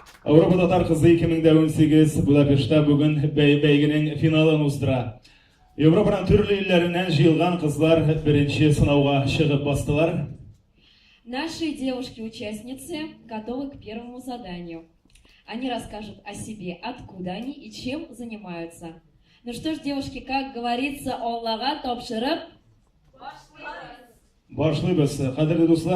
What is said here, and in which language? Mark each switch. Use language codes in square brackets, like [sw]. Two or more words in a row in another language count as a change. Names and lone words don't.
[tt] Европа татар кызы 2018 Будапештта бүген бәйгенең финалын уздыра. Европаның төрле илләреннән җыелган кызлар беренче сынауга чыгып бастылар. [ru] Наши девушки-участницы готовы к первому заданию. Они расскажут о себе, откуда они и чем занимаются. Ну что ж, девушки, как говорится, [tt] Аллага тапшырып Башлыйбыз. Кадерле дуслар,